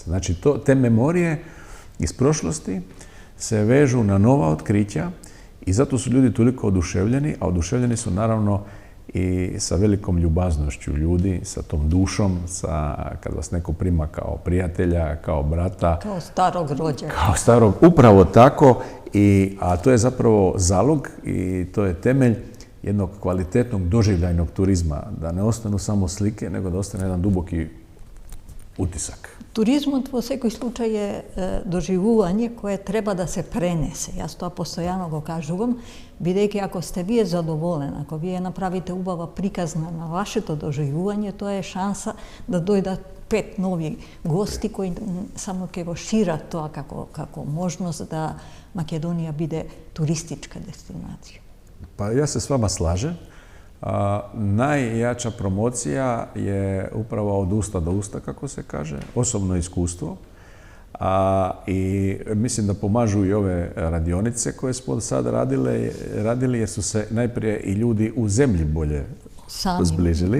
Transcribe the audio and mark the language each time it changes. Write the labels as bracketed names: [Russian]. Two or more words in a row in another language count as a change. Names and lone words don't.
[Croatian] Znači, te memorije iz prošlosti se vežu na nova otkrića i zato su ljudi toliko oduševljeni, a oduševljeni su naravno i sa velikom ljubaznošću ljudi, sa tom dušom, kad vas neko prima kao prijatelja, kao brata. Kao starog rođaka. Kao starog, upravo tako. A to je zapravo zalog i to je temelj jednog kvalitetnog doživljajnog turizma. Da ne ostanu samo slike, nego da ostane jedan duboki utisak. [Macedonian] Туризмот во секој случај е доживување кое треба да се пренесе. Јас тоа постојано го кажувам, бидејќи ако сте вие задоволен, ако вие направите убава приказна на вашето доживување, тоа е шанса да дојдат 5 нови гости кои само ќе го шират тоа како можност да Македонија биде туристичка дестинација. [Croatian] Pa ja se s vama slažem. Najjača promocija je upravo od usta do usta, kako se kaže, osobno iskustvo. I mislim da pomažu i ove radionice koje smo sad radili jer su se najprije i ljudi u zemlji bolje zbližili,